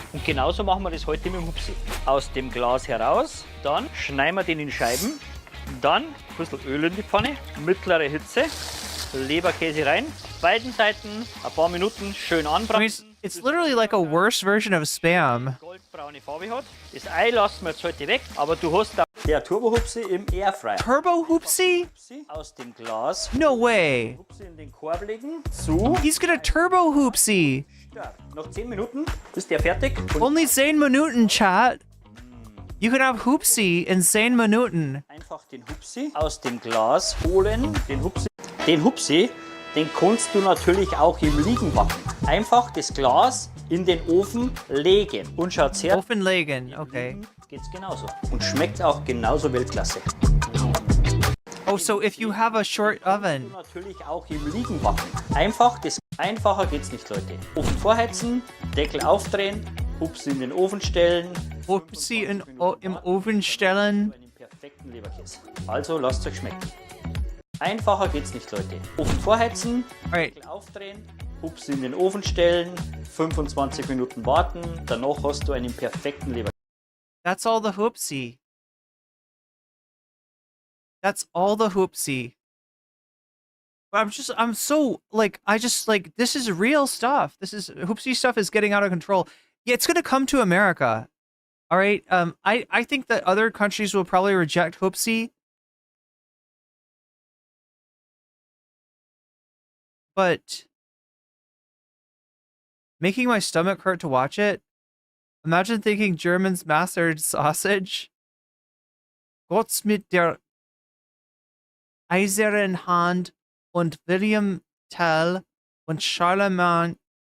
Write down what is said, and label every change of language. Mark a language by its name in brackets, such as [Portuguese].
[German] Und genauso machen wir das heute mit dem Hupsi. Aus dem Glas heraus, dann schneiden wir den in Scheiben, dann ein bisschen Öl in die Pfanne, mittlere Hitze, Leberkäse rein, beiden Seiten ein paar Minuten schön anbraten. [English] It's literally like a worse version of Spam. [German] Goldbraune Farbe hat. Das Ei lassen wir jetzt heute weg, aber du hast da der Turbo-Hupsi im Airfryer. Turbo-Hupsi? Aus dem Glas. [English] No way. [German] Hupsi in den Korb legen. Zu. [English] He's gonna Turbo-Hupsi. [German] Nach 10 Minuten ist der fertig. [English] Only 10 Minuten, chat. You can have Hupsi in 10 Minuten. [German] Einfach den Hupsi aus dem Glas holen. Den Hupsi, den kannst du natürlich auch im Liegen backen. Einfach das Glas in den Ofen legen. Und schaut her. Ofen legen, okay. Geht's genauso. Und schmeckt auch genauso Weltklasse. [English] Oh, so if you have a short oven. [German] Natürlich auch im Liegen backen. Einfacher geht's nicht, Leute. Ofen vorheizen, Deckel aufdrehen, Hupsi in den Ofen stellen. Hupsi im Ofen stellen. Einen perfekten Leberkäse. Also lasst euch schmecken. Einfacher geht's nicht, Leute. Ofen vorheizen, Deckel aufdrehen, Hupsi in den Ofen stellen, 25 Minuten warten, danach hast du einen perfekten Leberkäse. [English] That's all the Hupsi. That's all the Hupsi. But I'm so, like, this is real stuff. Hoopsie stuff is getting out of control. Yeah, it's gonna come to America. All right. I think that other countries will probably reject Hoopsie. But making my stomach hurt to watch it. Imagine thinking Germans mastered sausage. [German] Gott's mit der eisernen Hand und William Tell und Charlemagne.